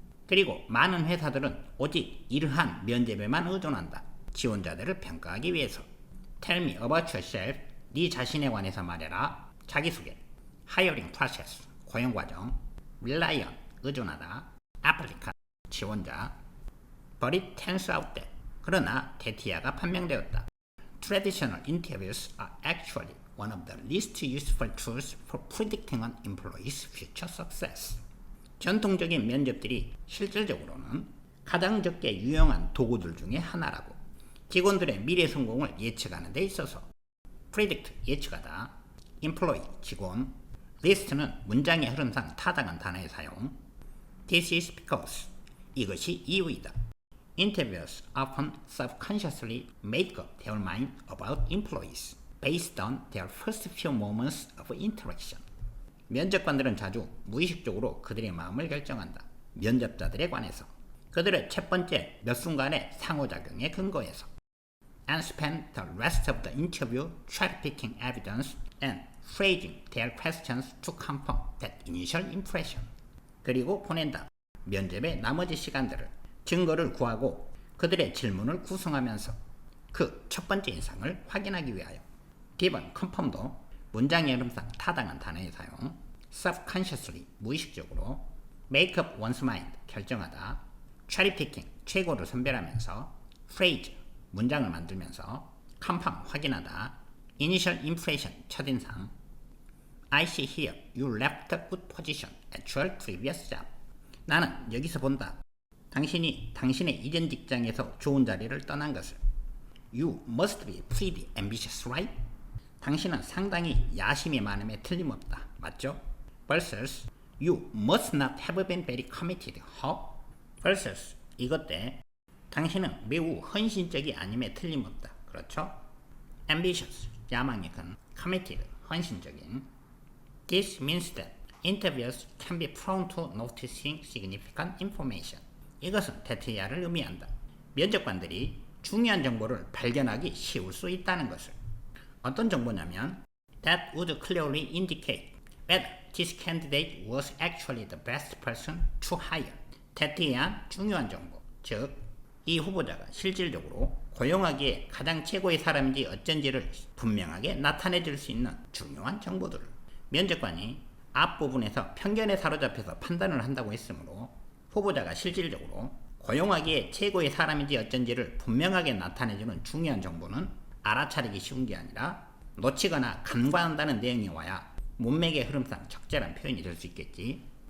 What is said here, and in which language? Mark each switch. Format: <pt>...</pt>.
<ko>그리고 많은 회사들은 오직 이러한 면접에만 의존한다. 지원자들을 평가하기 위해서.</ko> <en>Tell me about yourself.</en> <ko>네 자신에 관해서 말해라. 자기소개. Hiring process. 고용 과정. Rely on. 의존하다. Applicant. 지원자.</ko> <en>But it turns out that.</en> <ko>그러나 데이터가 판명되었다.</ko> <en>Traditional interviews are actually one of the least useful tools for predicting an employee's future success.</en> <ko>전통적인 면접들이 실질적으로는 가장 적게 유용한 도구들 중에 하나라고. 직원들의 미래 성공을 예측하는 데 있어서. predict, 예측하다. employee, 직원. list는 문장의 흐름상 타당한 단어의 사용.</ko> <en>This is because,</en> <ko>이것이 이유이다.</ko> <en>Interviewers often subconsciously make up their mind about employees based on their first few moments of interaction.</en> <ko>면접관들은 자주 무의식적으로 그들의 마음을 결정한다. 면접자들에 관해서. 그들의 첫 번째 몇 순간의 상호작용에 근거해서.</ko> <en>And spend the rest of the interview cherry-picking evidence and phrasing their questions to confirm that initial impression.</en> <ko>그리고 보낸다. 면접의 나머지 시간들을 증거를 구하고 그들의 질문을 구성하면서 그 첫 번째 인상을 확인하기 위하여. 기본 컨펌도 문장의 흐름상 타당한 단어의 사용. subconsciously, 무의식적으로. make up one's mind, 결정하다. cherry picking, 최고를 선별하면서. phrase, 문장을 만들면서. confirm, 확인하다.</ko> <en>initial impression, 첫인상. I see here you left a good position at your previous job.</en> <ko>나는 여기서 본다. 당신이 당신의 이전 직장에서 좋은 자리를 떠난 것을.</ko> <en>You must be pretty ambitious, right?</en> <ko>당신은 상당히 야심이 많음에 틀림없다. 맞죠?</ko> <en>versus You must not have been very committed, huh?</en> <ko>versus 이것 때 당신은 매우 헌신적이 아님에 틀림없다. 그렇죠? ambitious, 야망이 큰. committed, 헌신적인.</ko> <en>This means that interviewers can be prone to noticing significant information.</en> <ko>이것은 대퇴야를 의미한다. 면접관들이 중요한 정보를 발견하기 쉬울 수 있다는 것을. 어떤 정보냐면</ko> <en>That would clearly indicate whether this candidate was actually the best person to hire.</en> <ko>대퇴한 중요한 정보, 즉 이 후보자가 실질적으로 고용하기에 가장 최고의 사람인지 어쩐지를 분명하게 나타내 줄 수 있는 중요한 정보들을. 면접관이 앞부분에서 편견에 사로잡혀서 판단을 한다고 했으므로 후보자가 실질적으로 고용하기에 최고의 사람인지 어쩐지를 분명하게 나타내주는 중요한 정보는 알아차리기 쉬운 게 아니라 놓치거나 간과한다는 내용이 와야 문맥의 흐름상 적절한 표현이 될 수 있겠지.</ko>